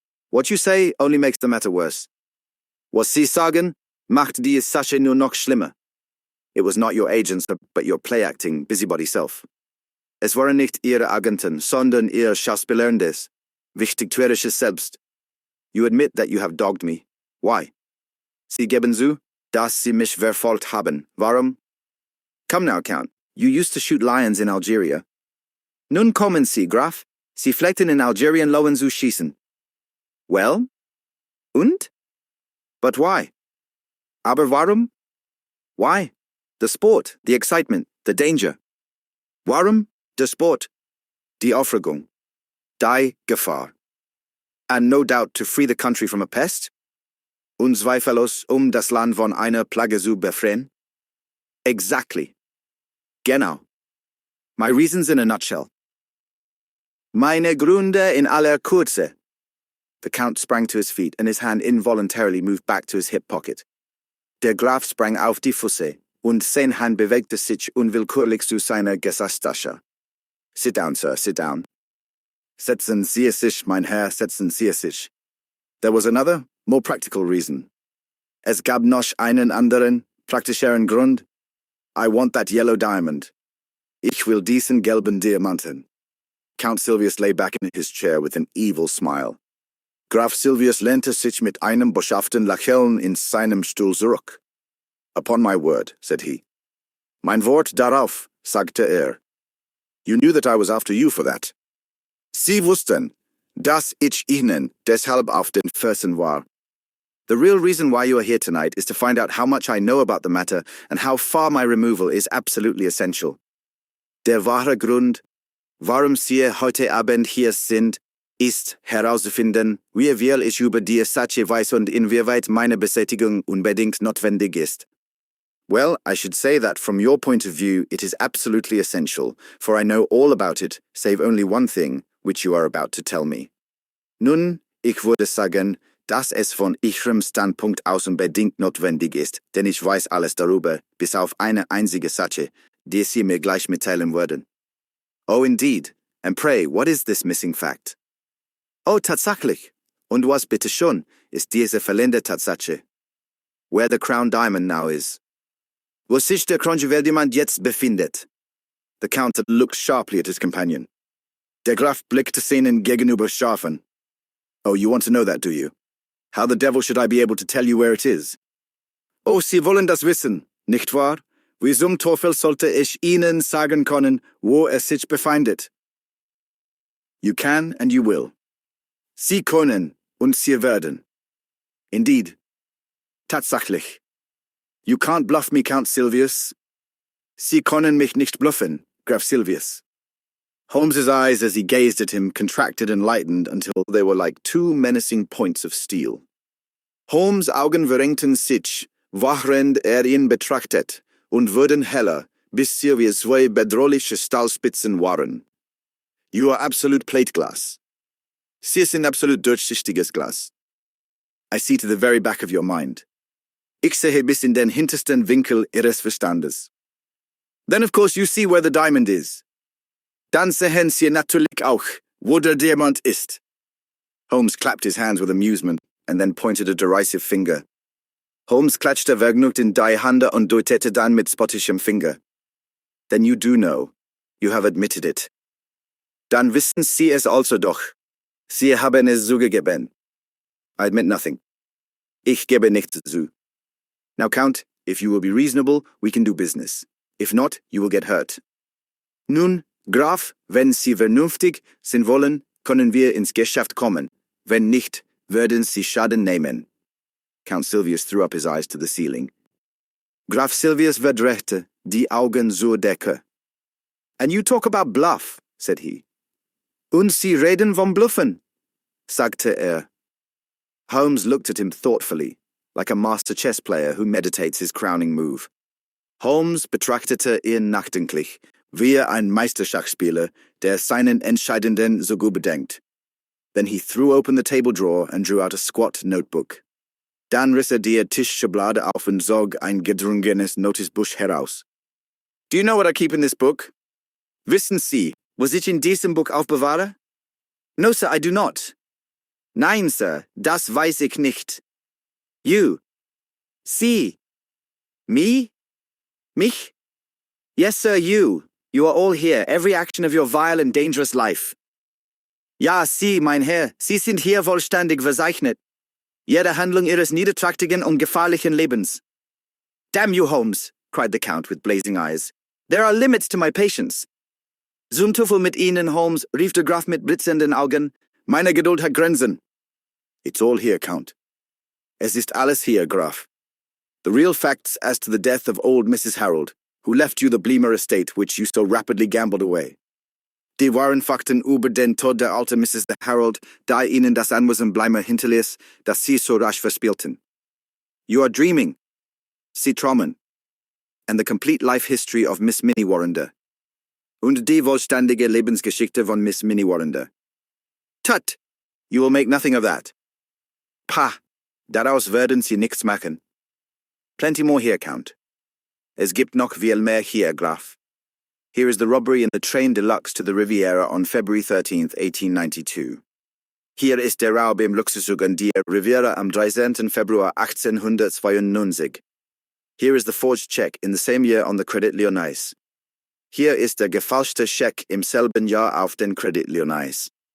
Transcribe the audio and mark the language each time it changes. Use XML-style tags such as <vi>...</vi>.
<en>What you say only makes the matter worse.</en> <de>Was Sie sagen, macht die Sache nur noch schlimmer.</de> <en>It was not your agents, but your play-acting, busybody self.</en> <de>Es waren nicht Ihre Agenten, sondern Ihr Schauspielerndes, wichtigtuerisches Selbst.</de> <en>You admit that you have dogged me. Why?</en> <de>Sie geben zu, dass Sie mich verfolgt haben. Warum?</de> <en>Come now, Count. You used to shoot lions in Algeria.</en> <de>Nun kommen Sie, Graf. Sie pflegten in Algerien Löwen zu schießen.</de> <en>Well?</en> <de>Und?</de> <en>But why?</en> <de>Aber warum?</de> <en>Why? The sport, the excitement, the danger.</en> <de>Warum? Der Sport. Die Aufregung. Die Gefahr.</de> <en>And no doubt to free the country from a pest?</en> <de>Unzweifellos, das Land von einer Plage zu befreien?</de> <en>Exactly.</en> <de>Genau.</de> <en>My reasons in a nutshell.</en> <de>Meine Gründe in aller Kürze.</de> <en>The Count sprang to his feet, and his hand involuntarily moved back to his hip pocket.</en> <de>Der Graf sprang auf die Füße, und sein Hand bewegte sich unwillkürlich zu seiner Gesäßtasche.</de> <en>Sit down, sir, sit down.</en> <de>Setzen Sie es sich, mein Herr, setzen Sie es sich.</de> <en>There was another, more practical reason.</en> <de>Es gab noch einen anderen, praktischeren Grund.</de> <en>I want that yellow diamond.</en> <de>Ich will diesen gelben Diamanten.</de> <en>Count Silvius lay back in his chair with an evil smile.</en> <de>Graf Silvius lehnte sich mit einem boshaften Lächeln in seinem Stuhl zurück.</de> <en>Upon my word, said he.</en> <de>Mein Wort darauf, sagte er.</de> <en>You knew that I was after you for that.</en> <de>Sie wussten, dass ich Ihnen deshalb auf den Fersen war.</de> <en>The real reason why you are here tonight is to find out how much I know about the matter and how far my removal is absolutely essential.</en> <de>Der wahre Grund, warum Sie heute Abend hier sind, ist herauszufinden, wie viel ich über die Sache weiß und inwieweit meine Beseitigung unbedingt notwendig ist.</de> <en>Well, I should say that from your point of view, it is absolutely essential, for I know all about it, save only one thing, which you are about to tell me.</en> <de>Nun, ich würde sagen, dass es von Ihrem Standpunkt aus unbedingt notwendig ist, denn ich weiß alles darüber, bis auf eine einzige Sache, die Sie mir gleich mitteilen würden.</de> <en>Oh, indeed. And pray, what is this missing fact?</en> <de>Oh, tatsächlich. Und was bitte schon ist diese fehlende Tatsache?</de> <en>Where the crown diamond now is.</en> <de>Wo sich der Kronjuweldiamant jetzt befindet.</de> <en>The Count looked sharply at his companion.</en> <de>Der Graf blickte seinen Gegenüber scharf an.</de> <en>Oh, you want to know that, do you? How the devil should I be able to tell you where it is?</en> <de>Oh, Sie wollen das wissen, nicht wahr? Wie zum Teufel sollte ich Ihnen sagen können, wo es sich befindet?</de> <en>You can and you will.</en> <de>Sie können und Sie werden.</de> <en>Indeed.</en> <de>Tatsächlich.</de> <en>You can't bluff me, Count Silvius.</en> <de>Sie können mich nicht bluffen, Graf Silvius.</de> <en>Holmes's eyes, as he gazed at him, contracted and lightened until they were like two menacing points of steel.</en> <de>Holmes' Augen verengten sich, während ihn betrachtet, und wurden heller, bis sie wie zwei bedrohliche Stahlspitzen waren.</de> <en>You are absolute plate glass.</en> <de>Sie sind absolut durchsichtiges Glas.</de> <en>I see to the very back of your mind.</en> <de>Ich sehe bis in den hintersten Winkel Ihres Verstandes.</de> <en>Then of course you see where the diamond is.</en> <de>Dann sehen Sie natürlich auch, wo der Diamant ist.</de> <en>Holmes clapped his hands with amusement and then pointed a derisive finger.</en> <de>Holmes klatschte vergnügt in die Hände und deutete dann mit spottischem Finger.</de> <en>Then you do know. You have admitted it.</en> <de>Dann wissen Sie es also doch. Sie haben es zugegeben.</de> <en>I admit nothing.</en> <de>Ich gebe nichts zu.</de> <en>Now, Count, if you will be reasonable, we can do business. If not, you will get hurt.</en> <de>Nun, Graf, wenn Sie vernünftig sind wollen, können wir ins Geschäft kommen. Wenn nicht, werden Sie Schaden nehmen.</de> <en>Count Silvius threw up his eyes to the ceiling.</en> <de>Graf Silvius verdrehte die Augen zur Decke.</de> <en>And you talk about bluff, said he.</en> <de>Und Sie reden vom Bluffen, sagte</de> <en>Holmes looked at him thoughtfully, like a master chess player who meditates his crowning move.</en> <de>Holmes betrachtete ihn nachdenklich, wie ein Meisterschachspieler, der seinen Entscheidenden so gut bedenkt.</de> <en>Then he threw open the table drawer and drew out a squat notebook.</en> <de>Dann riss die Tischschublade auf und zog ein gedrungenes Notizbuch heraus.</de> <en>Do you know what I keep in this book?</en> <de>Wissen Sie, was ich in diesem Buch aufbewahre?</de> <en>No, sir, I do not.</en> <de>Nein, sir, das weiß ich nicht.</de> <en>You.</en> <de>Sie.</de> <en>Me?</en> <de>Mich?</de> <en>Yes, sir, you. You are all here, every action of your vile and dangerous life.</en> <de>Ja, Sie, mein Herr, Sie sind hier vollständig verzeichnet. Jede Handlung Ihres niederträchtigen und gefährlichen Lebens.</de> <en>Damn you, Holmes, cried the Count with blazing eyes. There are limits to my patience.</en> <de>Zum Teufel mit Ihnen, Holmes, rief der Graf mit blitzenden Augen. Meine Geduld hat Grenzen.</de> <en>It's all here, Count.</en> <de>Es ist alles hier, Graf.</de> <en>The real facts as to the death of old Mrs. Harold, who left you the Bleemer estate which you so rapidly gambled away.</en> <de>Die wahren Fakten über den Tod der alten Mrs. Harold, da Ihnen das Anwesen Bleimer hinterließ, das Sie so rasch verspielten.</de> <en>You are dreaming.</en> <de>Sie träumen.</de> <en>And the complete life history of Miss Minnie Warrender.</en> <de>Und die vollständige Lebensgeschichte von Miss Minnie Warrender.</de> <en>Tut! You will make nothing of that. Pah!</en> <de>Daraus werden Sie nichts machen.</de> <en>Plenty more here, Count.</en> <de>Es gibt noch viel mehr hier, Graf.</de> <en>Here is the robbery in the train deluxe to the Riviera on February 13th, 1892.</en> <de>Hier ist der Raub im Luxuszug an die Riviera am 13. Februar 1892.</de> <en>Here is the forged check in the same year on the Credit Lyonnais.</en> <de>Hier ist der gefälschte Scheck im selben Jahr auf den Credit Lyonnais.</de>